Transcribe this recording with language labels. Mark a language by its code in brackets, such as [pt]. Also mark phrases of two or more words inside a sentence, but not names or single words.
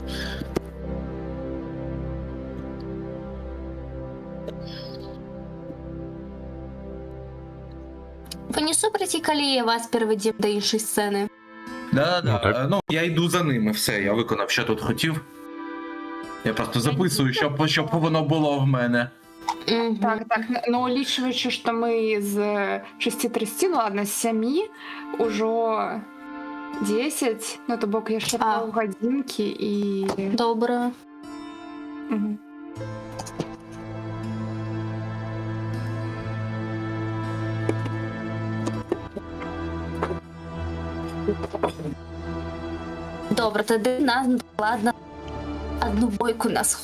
[uk] Ви не супраті, коли я вас переведем до іншої сцени? Да. Ну, так. Ну, я йду за ними, все, я виконав, що тут хотів. Я просто записую, щоб воно було в мене. Мгм. Так, но улічваючи, що ми з 6:30, ну ладно, з 7, ужо 10, ну то бок я ще півгодинки і... Добре. Мгм. Добре, тоді нас ладно одну бойку на сход.